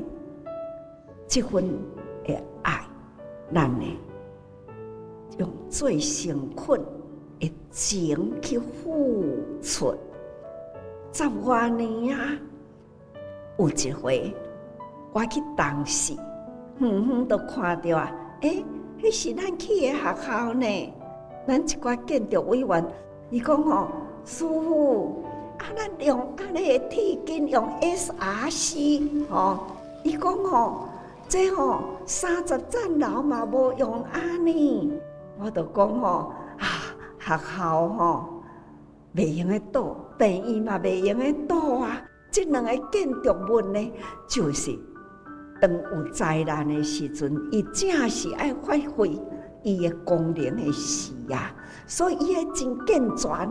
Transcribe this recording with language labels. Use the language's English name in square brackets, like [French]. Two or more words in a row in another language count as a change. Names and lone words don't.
[Min Nan Chinese] 这份的爱，咱呢用最诚恳的情去付出。10多年啊，有一回我去东市，远远都看到啊，迄是咱去的学校呢。咱一寡建筑委员，伊讲吼，师傅啊，咱用安尼的铁筋，用 SRC 吼，伊讲吼，这吼30层楼嘛无用安尼，我就讲吼学校吼。袂用得倒，病院嘛袂用得倒啊！这2个建筑物呢，就是当有灾难的时阵，伊正是爱发挥伊的功能的时啊，所以伊会真健全。